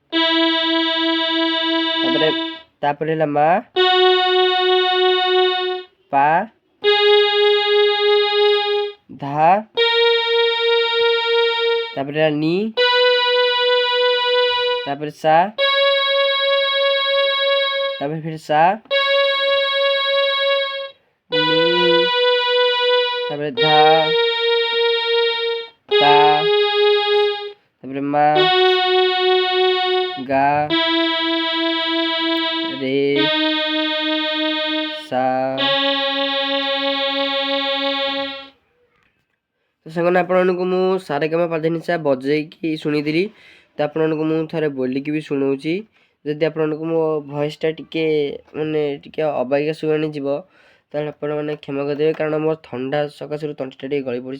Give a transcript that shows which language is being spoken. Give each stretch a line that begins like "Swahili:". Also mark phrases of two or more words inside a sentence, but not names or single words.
Odia: ତାପରେ ହେଲା ମା, ପା, ଧା, ତାପରେ ହେଲା ନି, ତାପରେ ସା,
Bangla: তারপরে ফির সা, নি, তারপরে ধা, পা, তারপরে মা, গা, রে, সা।
Odia: ତ ସାଙ୍ଗମାନେ ଆପଣଙ୍କୁ ମୁଁ ସାରେଗାମା ପାଧାନିସା ବଜେଇକି ଶୁଣେଇଥିଲି। ତ ଆପଣଙ୍କୁ ମୁଁ ଥରେ ବୋଲିକି ବି ଶୁଣଉଛି। ଯଦି ଆପଣଙ୍କୁ ମୋ ଭଏସ୍ଟା ଟିକେ ମାନେ ଟିକେ ଅବାଗିଆ ଶୁଣିଯିବ ତାହେଲେ ଆପଣମାନେ କ୍ଷମା କରିଦେବେ, କାରଣ ମୋର ଥଣ୍ଡା ସକାଶରୁ ତଣ୍ଟିଟା ଟିକେ ଗଳି ପଡ଼ିଛି।